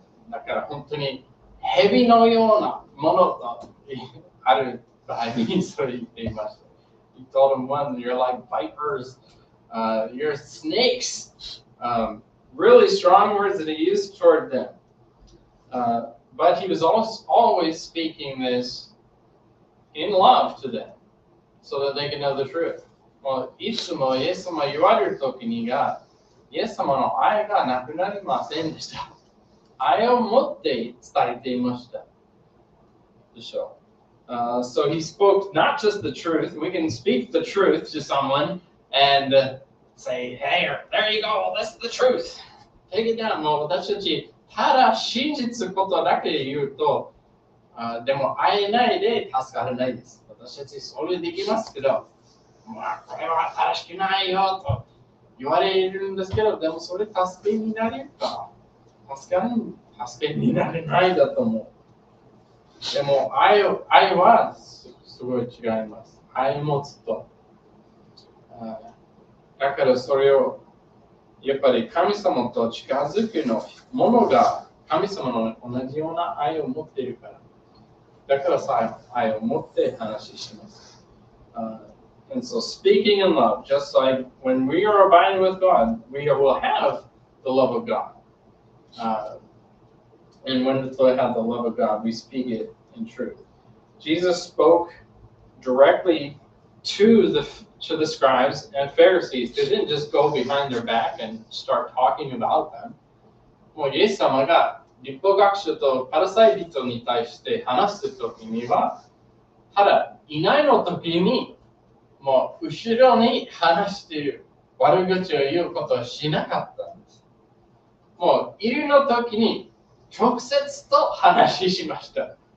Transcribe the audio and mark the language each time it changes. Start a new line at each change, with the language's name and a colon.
Japanese: だから本当に蛇のようなものとある場合にそれ言っていました。
English: He told him, one, you're like vipers, you're snakes. Really strong words that he used toward them. But he was always speaking this in love to them so that they could know the truth.
Japanese: いつもイエス様言われるときにが、イエス様の愛がなくなりませんでした。愛を持って伝えていました。でしょう。
English: So he spoke not just the truth. We can speak the truth to someone and say, hey, there you go, that's the truth. Take it down.
Japanese: もう私たち、ただ真実ことだけ言うと、でも会えないで助からないです。私たちそれできますけど、これは正しくないよと言われるんですけど、でもそれ助けになれるか助けになれないだと思う。でも愛はすごい違います。愛を持つと。だからそれをやっぱり神様と近づくのものが神様の同じような愛を持っているから。だからさ、愛を持って話します。
English: And so speaking in love, just like when we are abiding with God, we will have the love of God. And when we have the love of God, we speak it in truth. Jesus spoke directly to the scribes and Pharisees. They didn't just go behind their back and start talking about them.
Japanese: もうイエス様が立法学者とパリサイ人に対して話すときには、ただいないのときにもう後ろに話している悪口を言うことをしなかったんです。もういるのときに直接と話しました。